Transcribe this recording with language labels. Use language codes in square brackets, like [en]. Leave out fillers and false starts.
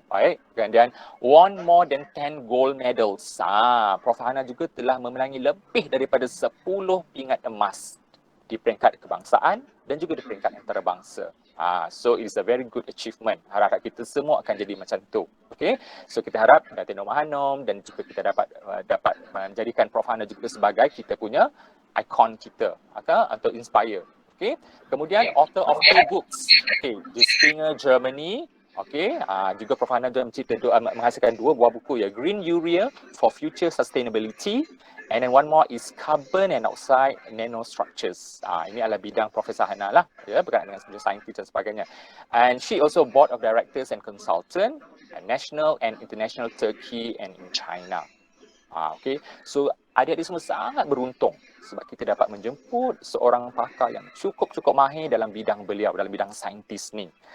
[ms] Baik, kemudian [en] won more than 10 gold medals. [ms] Prof Hana juga telah memenangi lebih daripada 10 pingat emas di peringkat kebangsaan dan juga di peringkat antarabangsa. [en] So it is a very good achievement. [ms] Harap kita semua akan jadi macam tu. Okay, so kita harap Datin Nur Mahanom dan juga kita dapat menjadikan Prof Hana juga sebagai kita punya ikon kita atau inspire. Okay. Kemudian [en] author of 2 books. [ms] Okay, di Springer Germany. Okay, juga Prof Hana juga menghasilkan 2 buah buku ya, Green Urea for Future Sustainability, [en] and then one more is [ms] Carbon and Oxide Nanostructures. Ini adalah bidang Profesor Hana lah, ya, berkaitan dengan saintis dan sebagainya. [en] And she also board of directors and consultant at national and international Turkey and in China. [ms] Okay, so adik-adik semua sangat beruntung sebab kita dapat menjemput seorang pakar yang cukup mahir dalam bidang beliau, dalam bidang saintis ni.